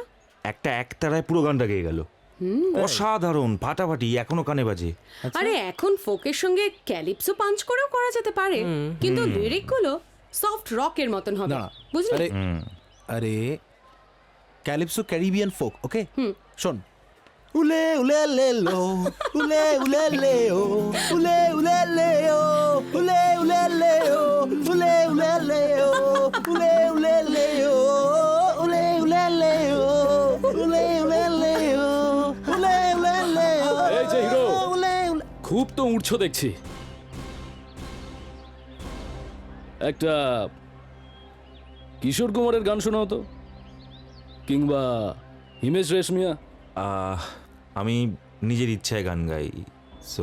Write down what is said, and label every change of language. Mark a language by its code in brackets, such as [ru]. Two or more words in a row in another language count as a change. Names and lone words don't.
[bn] একটা একতারায় পুরো গানটা গেয়ে গেল। অসাধারণ, ফাটাফাটি, এখনো কানে বাজে। আরে এখন ফোকের সঙ্গে ক্যালিপসো পাঞ্চ করেও করা যেতে পারে, কিন্তু লিরিক গুলো [en] soft rock [bn] মতন হবে, বুঝলি? আরে [en] Calypso Caribbean folk, okay? [bn] শোন। উলে উলে লে লো, উলে উলে লে ও, উলে উলে লে ও, উলে উলে লে ও, উলে উলে লে ও, উলে উলে লে ও, উলে উলে লে ও, উলে উলে লে ও, উলে উলে লে ও। এই যে হিরো, তো উঠছো দেখছি। একটা কিশোর কুমারের গান শোনাও তো, কিংবা হিমেশ রেশমিয়া। আমি নিজের ইচ্ছায় গান গাই, সো